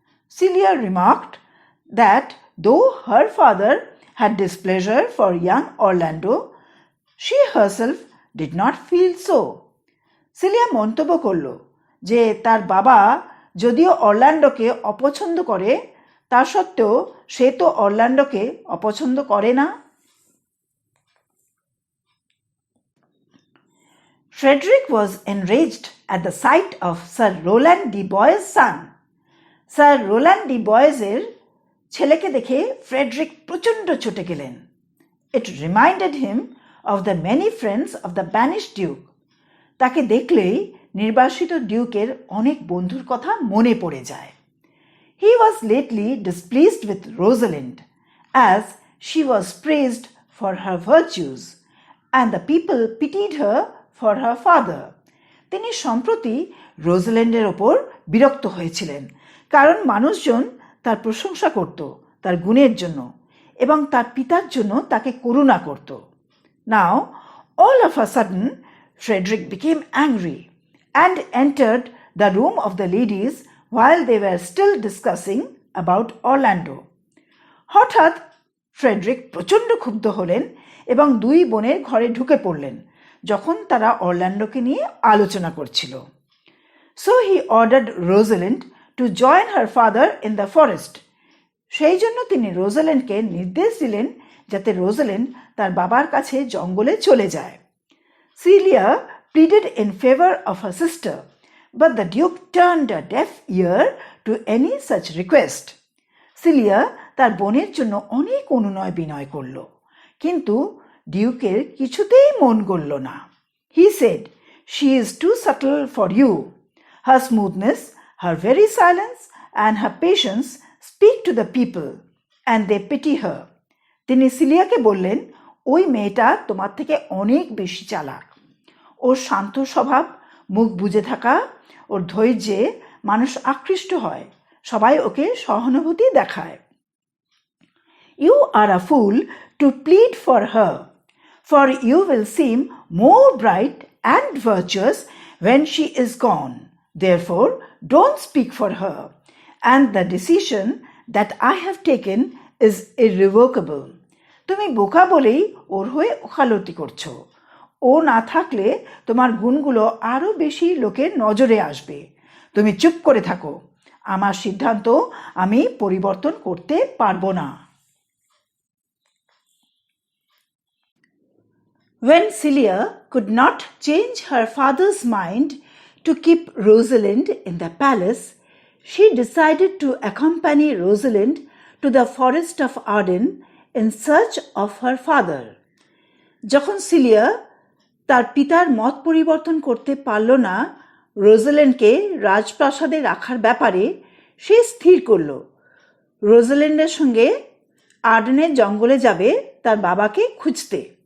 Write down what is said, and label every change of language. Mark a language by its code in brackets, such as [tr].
[en] Celia remarked that though her father had displeasure for young Orlando, she herself did not feel so. [bn] Cilia মন্তব্য করল যে তার বাবা যদিও অরল্যান্ডোকে অপছন্দ করে, তা সত্ত্বেও সে তো অরল্যান্ডোকে অপছন্দ করে না। [en] Frederick was enraged at the sight of Sir Roland de Boys' son. [bn] Sir Roland de Boys-এর ছেলেকে দেখে ফ্রেডরিক প্রচণ্ড চটে গেলেন। [en] It reminded him of the many friends of the banished duke. [bn] তাকে দেখলেই নির্বাসিত ডিউকের অনেক বন্ধুর কথা মনে পড়ে যায়। [en] He was lately displeased with Rosalind, as she was praised for her virtues, and the people pitied her for her father. [bn] তিনি সম্প্রতি রোজাল্যান্ডের ওপর বিরক্ত হয়েছিলেন, কারণ মানুষজন তার প্রশংসা করত তার গুণের জন্য এবং তার পিতার জন্য তাকে করুণা করত। [en] Now, all of a sudden, Frederick became angry and entered the room of the ladies while they were still discussing about Orlando. [bn] হঠাৎ ফ্রেডরিক প্রচণ্ড ক্ষুব্ধ হলেন এবং দুই বোনের ঘরে ঢুকে পড়লেন যখন তারা অরল্যান্ডোকে নিয়ে আলোচনা করছিল। [en] So he ordered Rosalind to join her father in the forest. [bn] সেই জন্য তিনি রোজাল্যান্ডকে নির্দেশ দিলেন যাতে রোজাল্যান্ড তার বাবার কাছে জঙ্গলে চলে যায়। [en] Celia pleaded in favor of her sister, but the duke turned a deaf ear to any such request. [bn] Cilia তার বোনের জন্য অনেক অনুনয় বিনয় করল, কিন্তু ডিউকের কিছুতেই মন গলল না। [en] He said, "She is too subtle for you. Her smoothness, her very silence, and her patience speak to the people, and they pity her." [bn] তিনি সিলিয়াকে বললেন, ওই মেয়েটা তোমার থেকে অনেক বেশি চালাক। ওর শান্ত স্বভাব, মুখ বুজে থাকা, ওর ধৈর্যে মানুষ আকৃষ্ট হয়, সবাই ওকে সহানুভূতি দেখায়। [en] You are a fool to plead for her, for you will seem more bright and virtuous when she is gone. Therefore, don't speak for her, and the decision that I have taken is irrevocable. [bn] তুমি বোকা বলেই ওর হয়ে ওকালতি করছো। ও না থাকলে তোমার গুণগুলো আরও বেশি লোকের নজরে আসবে। তুমি চুপ করে থাকো। আমার সিদ্ধান্ত আমি পরিবর্তন করতে পারবো না। [en] When Celia could not change her father's mind to keep Rosalind in the palace, she decided to accompany Rosalind to the forest of Arden in search of her father. [bn] যখন সিলিয়া তার পিতার মত পরিবর্তন করতে পারল না রোজাল্যান্ডকে রাজপ্রাসাদে রাখার ব্যাপারে, সে স্থির করল রোজাল্যান্ডের সঙ্গে আর্ডেনের জঙ্গলে যাবে তার বাবাকে খুঁজতে।